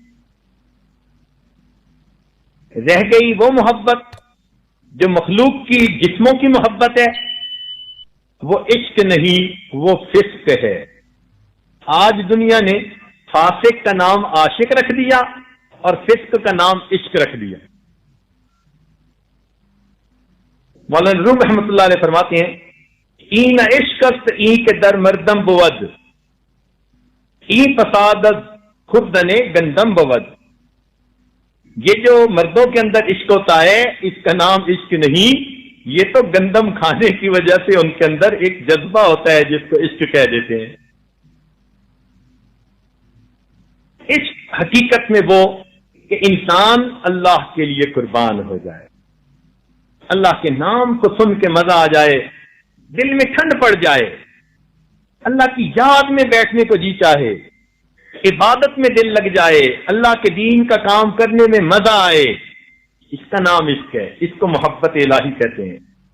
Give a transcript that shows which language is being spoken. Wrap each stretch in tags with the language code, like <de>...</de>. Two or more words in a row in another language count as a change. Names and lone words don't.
<ur>رہ گئی وہ محبت جو مخلوق کی جسموں کی محبت ہے، وہ عشق نہیں، وہ فسق ہے۔ آج دنیا نے فاسق کا نام عاشق رکھ دیا اور فسق کا نام عشق رکھ دیا۔ مولانا روم رحمۃ اللہ علیہ فرماتے ہیں</ur> <fa>این عشق است این کے در مردم بود، این فساد خردن گندم بود۔</fa> <ur>یہ جو مردوں کے اندر عشق ہوتا ہے اس کا نام عشق نہیں، یہ تو گندم کھانے کی وجہ سے ان کے اندر ایک جذبہ ہوتا ہے جس کو عشق کہہ دیتے ہیں۔ عشق حقیقت میں وہ کہ انسان اللہ کے لیے قربان ہو جائے، اللہ کے نام کو سن کے مزہ آ جائے، دل میں ٹھنڈ پڑ جائے، اللہ کی یاد میں بیٹھنے کو جی چاہے، عبادت میں دل لگ جائے، اللہ کے دین کا کام کرنے میں مزہ آئے، اس کا نام عشق ہے، اس کو محبت الہی کہتے ہیں۔</ur>